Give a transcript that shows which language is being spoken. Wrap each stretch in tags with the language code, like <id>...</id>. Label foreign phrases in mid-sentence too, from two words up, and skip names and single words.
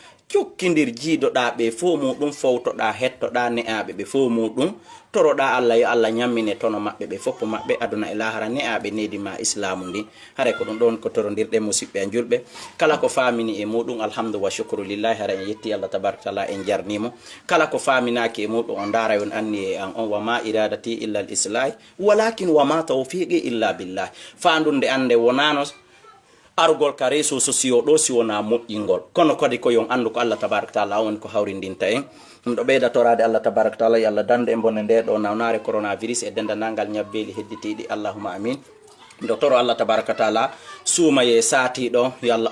<ff>cokkidir jiidoɗa ɓe fo muɗum fowtoɗa hettoɗa ne'aɓe ɓe fo muɗum toroɗa Allah yo Allah nyammine tono maɓɓe ɓe foppo maɓɓe aduna e lahara ne'aɓe nedima islamu ndi hare ko ɗum ɗon ko torodirɗe musidɓe a julɓe kala ko famini e muɗum</ff> <ar>الحمد والشكر لله</ar> <ff>hara en yetti Allah</ff> <ar>تبارك وتعالى</ar> <ff>en jarnimo kala ko faminaki e muɗum on dara on anni e an on</ff> <ar>وما إرادتي إلا الإصلاح ولكن وما توفيقي إلا بالله</ar> <ff>fandunde ande wonano arugol ka</ff> <fr>réseau sociaux</fr> <ff>ɗo si wona moƴƴingol kono kadi ko yon andu ko Allah</ff> <ar>تبارك وتعالى</ar> <ff>woni ko hawrindinta en ɗum ɗo ɓeyda torade Allah</ff> <ar>تبارك وتعالى</ar> <ff>yo Allah dande e bonde nde ɗo nawnare coronavirus e dendanalngal ñabbeli hedditiɗi</ff> <ar>اللهم آمين</ar> <ff>ɗo toro Allah</ff> <ar>تبارك وتعالى</ar> <ff>suumaye saatiɗo yo Allah</ff>